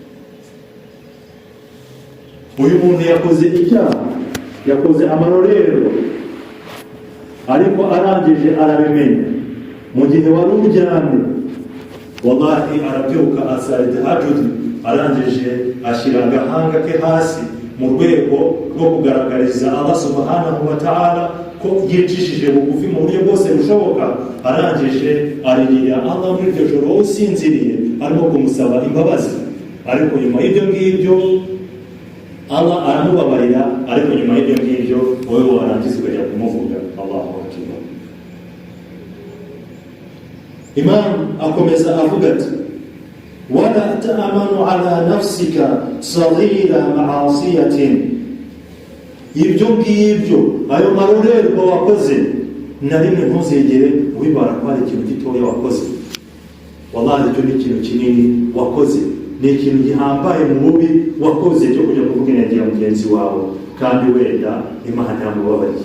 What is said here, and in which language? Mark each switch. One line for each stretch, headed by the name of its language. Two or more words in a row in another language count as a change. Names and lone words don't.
Kinyarwanda: Uyu muntu yakoze icyaha, yakoze amarorero, ariko arangije arabimenya. Mu gihe wari uryamye, wallahi arabyuka asara tahajjud, arangije ashyira agahanga ke hasi mu rwego rwo kugaragariza
Arabic: الله سبحانه وتعالى
Kinyarwanda: ko yicishije bugufi mu buryo bwose bushoboka. Arangije aririra Allah muri iryo joro usinziriye, arimo kumusaba imbabazi. Ariko nyuma y'ibyo ngibyo Allah aramubabarira, ariko nyuma y'ibyo ngibyo wowe warangiza ukajya kumuvuga.
Arabic: الله أكبر.
Kinyarwanda: Imam akomeza avuga ati:
Arabic: ولا تأمنن على نفسك صغير معصية.
Kinyarwanda: Ibyo ngibyo, ayo marorerwa wakoze, na rimwe ntuzegere wibara ko ari ikintu gitoya wakoze. Wallahi icyo ni ikintu kinini wakoze, ni ikintu gihambaye mu bubi wakoze cyo kujya kuvuga inenge ya mugenzi wawe, kandi wenda Imana yamubabariye.